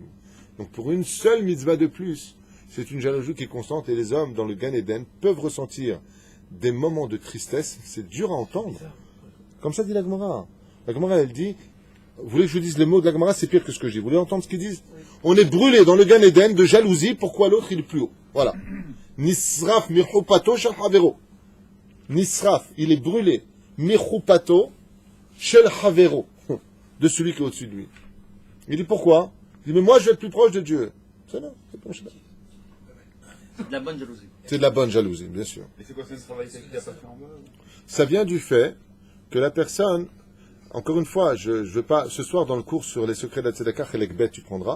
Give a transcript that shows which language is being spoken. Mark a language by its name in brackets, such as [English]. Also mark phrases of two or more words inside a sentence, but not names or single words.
[French] Donc pour une seule mitzvah de plus, c'est une jalousie qui est constante, et les hommes dans le Gan Eden peuvent ressentir des moments de tristesse. C'est dur à entendre. Comme ça dit la Gemara. La Gemara, elle dit, vous voulez que je vous dise les mots de la Gemara, c'est pire que ce que je dis. Vous voulez entendre ce qu'ils disent? On est brûlé dans le Gan Eden de jalousie, pourquoi l'autre il est plus haut. Voilà. [Hebrew] נשרף מחופתו של חבירו. Nisraf, [French] il est brûlé. [Hebrew] מחופתו של חבירו. [French] De celui qui est au-dessus de lui. Il dit pourquoi? Il dit mais moi je vais être plus proche de Dieu. C'est là, c'est bon, je sais pas. C'est de la bonne jalousie. C'est de la bonne jalousie, bien sûr. Et c'est quoi, c'est le travail qu'il n'a pas fait en bas? Ça vient du fait que la personne, encore une fois, je veux pas, ce soir dans le cours sur les secrets de la Tzedaka, Chelek tu prendras.